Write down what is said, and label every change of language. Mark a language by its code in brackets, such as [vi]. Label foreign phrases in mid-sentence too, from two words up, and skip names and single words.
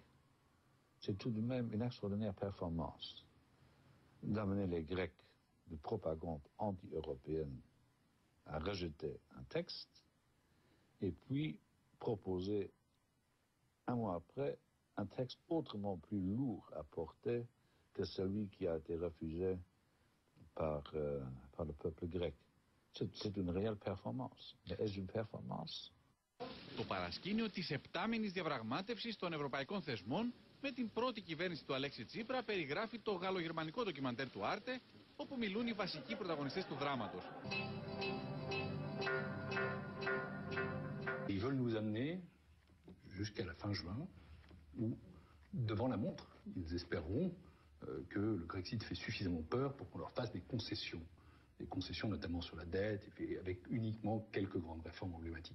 [fr] C'est tout de même une extraordinaire performance d'amener les Grecs de propagande anti-européenne à rejeter un texte et puis proposer un mois après un texte autrement plus lourd à porter que celui qui a été refusé par le peuple grec. C'est une réelle performance. Mais est-ce une performance? [el] Το παρασκήνιο της επτάμηνης διαπραγμάτευσης των ευρωπαϊκών θεσμών με την πρώτη κυβέρνηση του Αλέξη Τσίπρα περιγράφει το γαλλογερμανικό ντοκιμαντέρ του Άρτε, όπου μιλούν οι βασικοί πρωταγωνιστές του δράματος. [fr] Ils veulent nous amener jusqu'à la fin juin, où, devant la montre, ils espéreront que le Grexit fait suffisamment peur pour qu'on leur fasse des concessions notamment sur la dette, et avec uniquement quelques grandes réformes emblématiques.